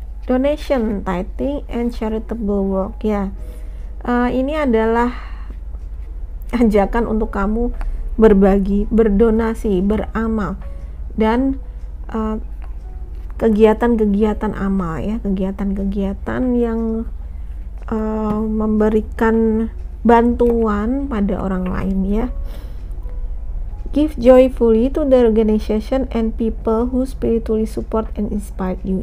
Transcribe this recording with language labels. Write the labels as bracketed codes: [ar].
[en] Donation, tithing, and charitable work ya. [id] Ini adalah ajakan untuk kamu berbagi, berdonasi, beramal, dan kegiatan-kegiatan amal ya, kegiatan-kegiatan yang memberikan bantuan pada orang lain ya. [en] Give joyfully to the organization and people who spiritually support and inspire you.